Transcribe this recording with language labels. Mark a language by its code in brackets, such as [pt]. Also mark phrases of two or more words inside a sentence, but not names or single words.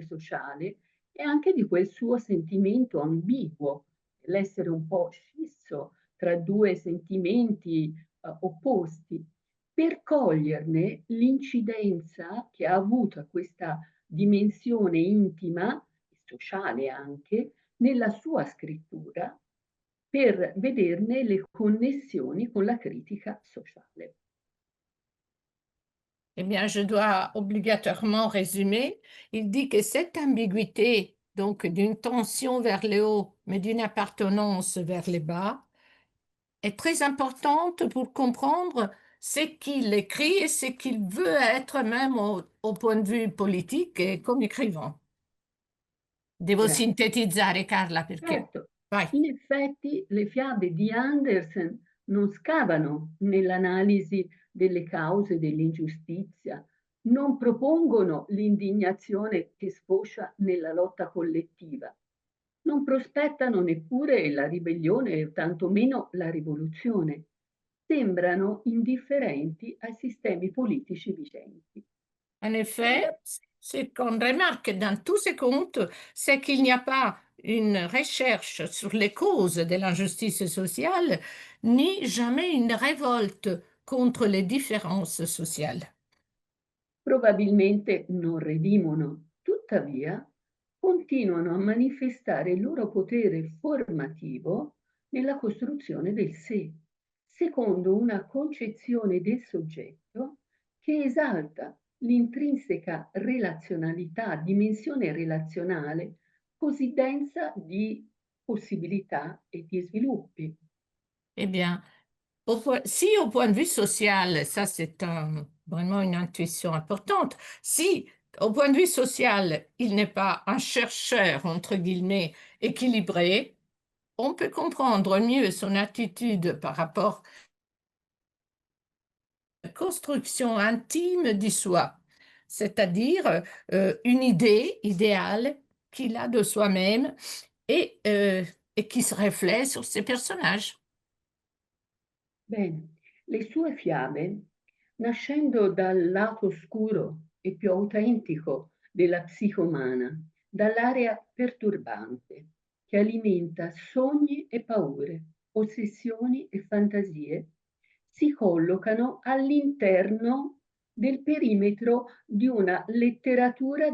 [it] sociale e anche di quel suo sentimento ambiguo, l'essere un po' scisso tra due sentimenti opposti, per coglierne l'incidenza che ha avuto questa dimensione intima e sociale anche nella sua scrittura, per vederne le connessioni con la critica sociale. [fr] Eh bien, je dois obligatoirement résumer. Il dit que cette ambiguïté, donc d'une tension vers le haut, mais d'une appartenance vers le bas, est très importante pour comprendre ce qu'il écrit et ce qu'il veut être même au point de vue politique et comme écrivain. [it] Devo sintetizzare, Carla, perché... Certo. In effetti le fiabe di Andersen non scavano nell'analisi delle cause dell'ingiustizia, non propongono l'indignazione che sfocia nella lotta collettiva, non prospettano neppure la ribellione o tantomeno la rivoluzione. Sembrano indifferenti ai sistemi politici vigenti. [fr] En effet, ce qu'on remarque dans tous ces contes, c'est qu'il n'y a pas une recherche sur les causes de l'injustice sociale, ni jamais une révolte contre les différences sociales. [it] Probabilmente non redimono, tuttavia continuano a manifestare il loro potere formativo nella costruzione del sé, secondo una concezione del soggetto che esalta l'intrinseca relazionalità, dimensione relazionale così densa di possibilità e di sviluppi. [fr] Eh bien, si au point de vue social, ça c'est vraiment une intuition importante, si au point de vue social, il n'est pas un chercheur, entre guillemets, équilibré, on peut comprendre mieux son attitude par rapport à la construction intime du soi, c'est-à-dire une idée idéale qu'il a de soi-même et qui se reflète sur ses personnages. [it] Bene, le sue fiabe, nascendo dal lato oscuro e più autentico della psiche umana, dall'area perturbante, che alimenta sogni e paure, ossessioni e fantasie, si collocano all'interno del perimetro di una letteratura